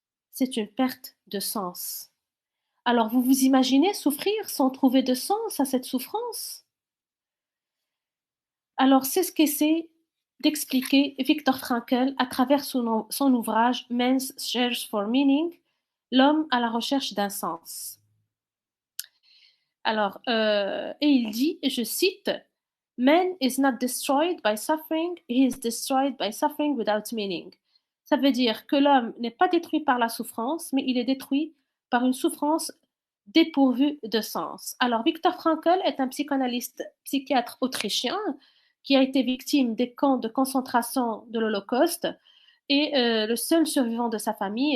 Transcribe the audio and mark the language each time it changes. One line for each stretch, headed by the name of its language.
French: C'est une perte de sens. Alors vous vous imaginez souffrir sans trouver de sens à cette souffrance? Alors c'est ce qu'essaie d'expliquer Viktor Frankl à travers son ouvrage Man's Search for Meaning, l'homme à la recherche d'un sens. Alors, et il dit, et je cite,
English: Man is not destroyed by suffering, he is destroyed by suffering without meaning.
French: Ça veut dire que l'homme n'est pas détruit par la souffrance, mais il est détruit par une souffrance dépourvue de sens. Alors, Viktor Frankl est un psychanalyste, psychiatre autrichien qui a été victime des camps de concentration de l'Holocauste et le seul survivant de sa famille.